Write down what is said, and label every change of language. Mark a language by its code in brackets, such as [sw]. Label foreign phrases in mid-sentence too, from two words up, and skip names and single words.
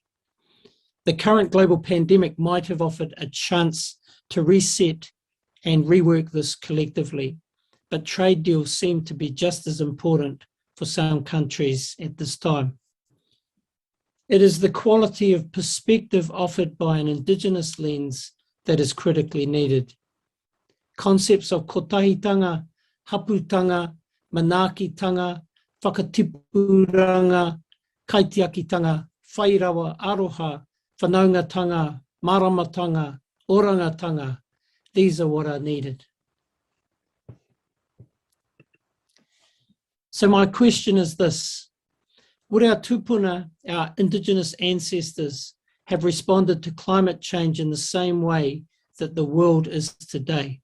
[en] The current global pandemic might have offered a chance to reset and rework this collectively, but trade deals seem to be just as important for some countries at this time. It is the quality of perspective offered by an Indigenous lens that is critically needed. [mi] Concepts of kotahitanga, haputanga, manakitanga, whakatipuranga, kaitiakitanga, whairawa, aroha, whanaungatanga, maramatanga, orangatanga. [en] These are what are needed. So my question is this: would our tupuna, our Indigenous ancestors, have responded to climate change in the same way that the world is today?